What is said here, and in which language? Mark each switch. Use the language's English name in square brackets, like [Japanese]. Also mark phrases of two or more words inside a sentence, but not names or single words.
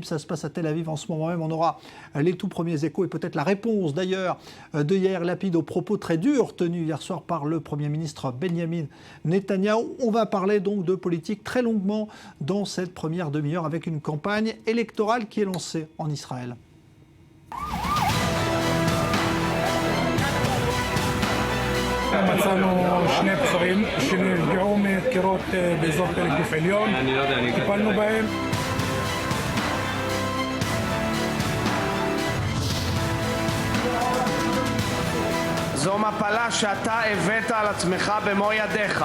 [French] Ça se passe à Tel Aviv en ce moment même. On aura les tout premiers échos et peut-être la réponse d'ailleurs de Yair Lapid aux propos très durs tenus hier soir par le Premier ministre Benjamin Netanyahou. On va parler donc de politique très longuement dans cette première demi-heure avec une campagne électorale qui est lancée en Israël. [Hebrew] מצאנו 2 פצועים שנפגעו מדקירות באזור פלג גוף עליון, טיפלנו בהם. זו מפלה שאתה הבאת על עצמך במו ידיך.